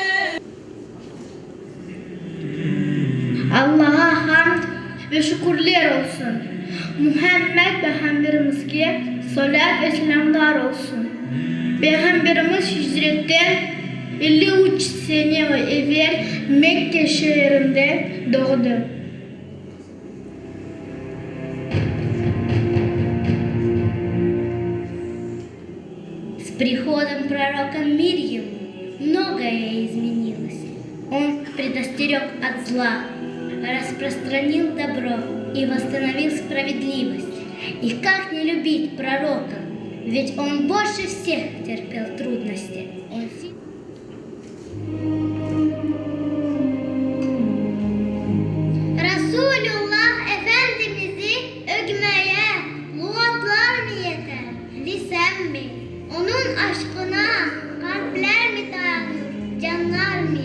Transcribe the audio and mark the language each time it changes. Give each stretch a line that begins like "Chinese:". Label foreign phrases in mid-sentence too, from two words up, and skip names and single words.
Crimean Tatar: Allah'a hamd ve şükürler olsun. Muhammed Peygamberimizge salat ve selamlar olsun. Peygamberimiz hicretten 53 sene evvel Mekke şehrinde doğdu.
Russian: С приходом пророка мир ему многое изменилось. Он предостерег от зла, распространил добро и восстановил справедливость. И как не любить пророка, ведь он больше всех терпел трудности.
Crimean Tatar: Resulullah Efendimiz'i övmeye lügatlar mı yeter, lisan mi? Onun aşkına kalpler mi dayanır, canlar mı?